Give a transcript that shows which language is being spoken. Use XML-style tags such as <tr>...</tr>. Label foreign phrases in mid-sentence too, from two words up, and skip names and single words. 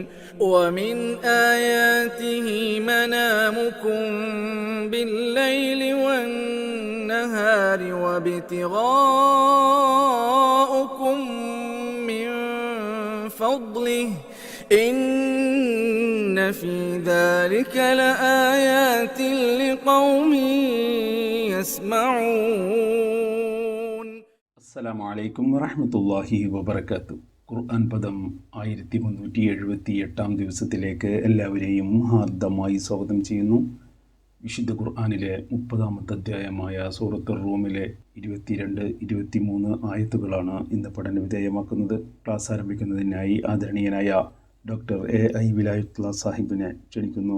<ar>ومن آياته منامكم بالليل والنهار وابتغاؤكم من فضله إن في ذلك لآيات لقوم يسمعون. السلام عليكم ورحمة الله وبركاته.</ar> <ml>ഖുർആൻ പദം 1378 ദിവസത്തിലേക്ക് എല്ലാവരെയും ഹാർദമായി സ്വാഗതം ചെയ്യുന്നു. വിശുദ്ധ ഖുർആനിലെ 30-ാമത്തെ അധ്യായമായ സൂറത്തുർ റൂമിലെ 22-23 ആയത്തുകളാണ് ഇന്ന് പഠന വിധേയമാക്കുന്നത്. ക്ലാസ് ആരംഭിക്കുന്നതിനായി ആദരണീയനായ ഡോക്ടർ എ വിലായത്തുള്ള സാഹിബിനെ ക്ഷണിക്കുന്നു.</ml>